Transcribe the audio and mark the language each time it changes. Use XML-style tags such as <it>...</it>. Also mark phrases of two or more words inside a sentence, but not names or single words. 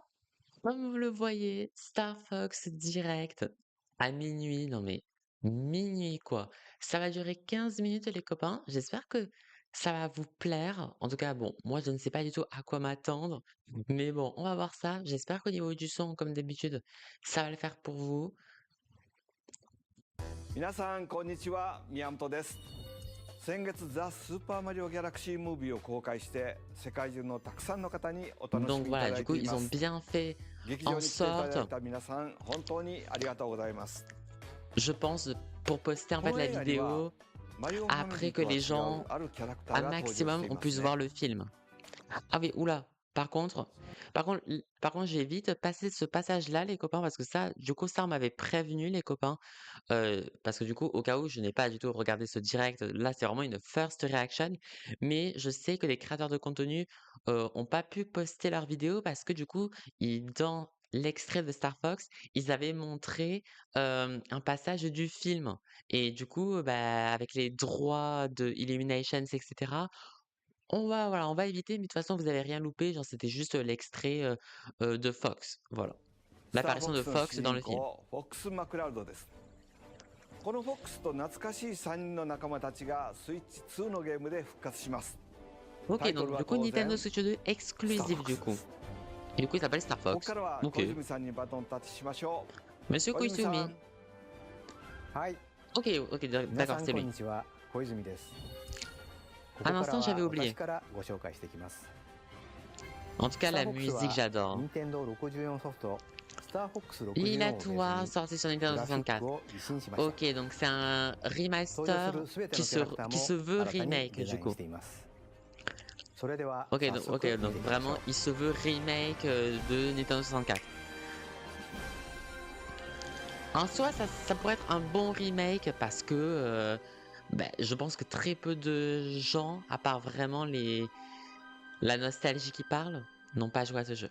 <fr>Comme vous le voyez, Star Fox direct à minuit. Non mais minuit quoi. Ça va durer 15 minutes les copains. J'espère que ça va vous plaire. En tout cas, bon, moi je ne sais pas du tout à quoi m'attendre. Mais bon, on va voir ça. J'espère qu'au niveau du son, comme d'habitude, ça va le faire pour vous.</fr> <ja>皆さんこんにちは、宮本です。先月ザ・スーパーマリオギャラクシームービーを公開して世界中のたくさんの方にお楽し</ja> <fr>Donc</fr> <ja>みいた</ja> <fr>voilà,</fr> <ja>だ</ja> <fr>du</fr> <ja>い</ja> <fr>coup,</fr> <ja>てい</ja> <fr>ils</fr> <ja>ま</ja> <fr>ont</fr> <ja>す。</ja> <fr>bien fait</fr> <ja>劇場</ja> <fr>en</fr> <ja>に来ていただ</ja> <fr>sorte,</fr> <ja>いた皆さん本当にありがとうございます。</ja> <fr>je pense, pour poster en</fr> <ja>こ</ja> <fr>fait</fr> <ja>の</ja> <fr>la</fr> <ja>映画には</ja> <fr>vidéo</fr> <ja>マリオファミリ</ja> <fr>après</fr> <ja>ー</ja> <fr>que</fr> <ja>とは</ja> <fr>les</fr> <ja>違</ja> <fr>gens,</fr> <ja>うあるキャラクタ</ja> <fr>un</fr> <ja>ーが登場し</ja> <fr>maximum,</fr> <ja>てい</ja> <fr>ont</fr> <ja>ま</ja> <fr>pu</fr> <ja>す</ja> <fr>voir</fr> <ja>ね。</ja> <fr>le film. Ah oui, oula. Par contre, je vais vite passer ce passage-là, les copains, parce que ça, du coup, ça, on m'avait prévenu, les copains, parce que du coup, au cas où je n'ai pas du tout regardé ce direct, là, c'est vraiment une</fr> <en>first reaction,</en> <fr>mais je sais que les créateurs de contenu, ont pas pu poster leurs vidéos parce que du coup, dans l'extrait de Star Fox, ils avaient montré, un passage du film et du coup, bah, avec les droits de Illuminations et cetera, on va éviter, mais de toute façon, vous allez rien louper, genre, c'était juste, l'extrait, de Fox, voilà.</fr> <ja>スターフォ</ja> <fr>L'apparition</fr> <ja>ッ</ja> <fr>de</fr> <ja>クスの主</ja> <fr>Fox dans</fr> <ja>人</ja> <fr>le film.</fr> <ja>公フォックス・マクラウドです。このフォックスと懐かしい3人の仲間たちがスイッチ2のゲームで復活します。</ja> <fr>OK,</fr> <ja>タイト</ja> <fr>donc</fr> <ja>ル</ja> <fr>du</fr> <ja>は</ja> <fr>coup,</fr> <ja>当</ja> <fr>Nintendo</fr> <ja>然</ja> <fr>Switch 2</fr> <ja>スターフォ</ja> <fr>exclusif</fr> <ja>ック</ja> <fr>du</fr> <ja>スで</ja> <fr>coup.</fr> <ja>す。</ja> <fr>Et du coup, il s'appelle Star</fr> <ja>ここ</ja> <fr>Fox.</fr> <ja>からは小</ja> <fr>OK.</fr> <ja>泉さんにバトンタッチしましょ</ja> <fr>Monsieur</fr> <ja>う。小泉さ</ja> <fr>Koizumi.</fr> <ja>ん。はい、</ja> <fr>OK, OK,</fr> <ja>皆</ja> <fr>d'accord,</fr> <ja>さん</ja> <fr>c'est</fr> <ja>こん</ja> <fr>lui.</fr> <ja>にちは、小泉です。こ</ja> <fr>Un</fr> <ja>こから</ja> <fr>instant, j'avais</fr> <ja>は</ja> <fr>oublié.</fr> <ja>私からご紹介していきます。</ja> <fr>En tout cas,</fr> <ja>スター</ja> <fr>la</fr> <ja>フォックス</ja> <fr>musique,</fr> <ja>は</ja> <fr>j'adore.</fr> <ja>任天堂64ソフトスターフォックス64をベ</ja> <fr>Il a</fr> <ja>ース</ja> <fr>tout</fr> <ja>に</ja> <fr>sorti sur</fr> <ja>グ</ja> <fr>Nintendo</fr> <ja>ラフィッ</ja> <fr>64.</fr> <ja>クを一新しました。</ja> <fr>OK, donc c'est un</fr> <ja>登場す</ja> <fr>remaster</fr> <ja>るすべて</ja> <fr>qui</fr> <ja>のキャラクター</ja> <fr>se</fr> <ja>も</ja> <fr>veut</fr> <ja>新たに</ja> <fr>remake</fr> <ja>デザ</ja> <fr>du</fr> <ja>イン</ja> <fr>coup.</fr> <ja>しています。それでは</ja> <fr>OK,</fr> <ja>早</ja> <fr>donc,</fr> <ja>速</ja> <fr>OK,</fr> <ja>見</ja> <fr>donc</fr> <ja>てみましょ</ja> <fr>vraiment,</fr> <ja>う。</ja> <fr>il se veut remake de Nintendo 64. En soi, ça pourrait être un bon remake parce que je pense que très peu de gens, à part vraiment la nostalgie qui parle, n'ont pas joué à ce jeu.</fr>